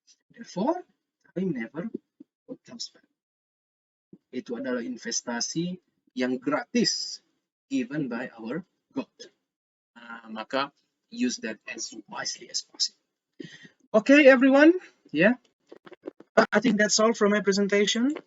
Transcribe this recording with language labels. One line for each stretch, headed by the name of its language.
English: Therefore, time never comes back.
Indonesian: Itu adalah investasi yang gratis
English: given by our God.
Indonesian: Maka
English: use that as wisely as possible. Okay, everyone. Yeah, I think that's all from my presentation.